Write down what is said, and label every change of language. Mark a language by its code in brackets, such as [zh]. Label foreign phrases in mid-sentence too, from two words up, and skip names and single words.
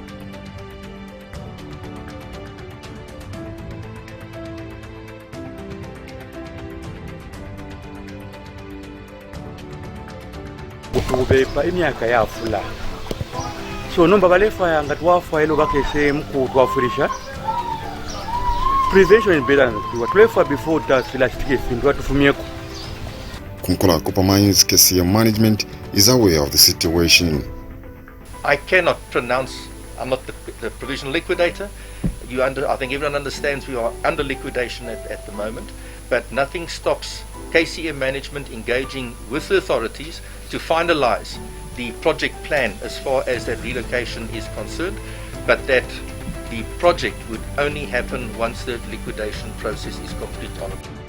[bem] Utubepa imyaka yafula. So nomba balefa yanga twafa elo bakese mku twafurisha. [en] Prevention is better than cure. [bem] Tulefa [en] before that [bem] filastike findwa tufumieko. [en] Konkola Copper Mines KCM management is aware of the situation. I cannot pronounce, I'm not the provisional liquidator. I think everyone understands we are under liquidation at the moment, but nothing stops KCM management engaging with the authorities to finalize the project plan as far as that relocation is concerned, but that the project would only happen once the liquidation process is complete on it.